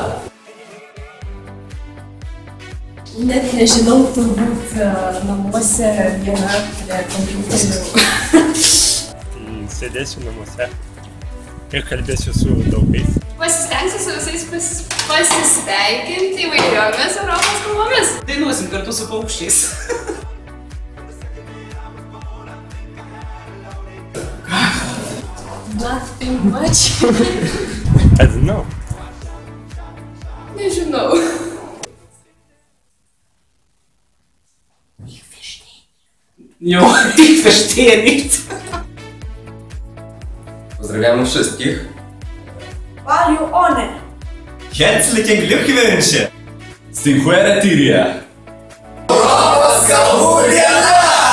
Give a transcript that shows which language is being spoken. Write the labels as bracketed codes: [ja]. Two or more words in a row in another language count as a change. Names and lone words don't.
[lt] Net nežinau, turbūt namuose viena prie kompiuterių. Sėdėsiu namuose ir kalbėsiu su draugais. Pasistengsiu su visais pasisveikinti įvairiomis Europos kalbomis. Dainuosim kartu su paukščiais. [en] Nothing much. I don't know. [lt] Nežinau. Jo, [de] ich verstehe nicht. [pl] Pozdrawiamy wszystkich. [en] Value one. [de] Herzlichen Glückwünsche! Stinquere Tiria! [lt] Europos kalbų diena!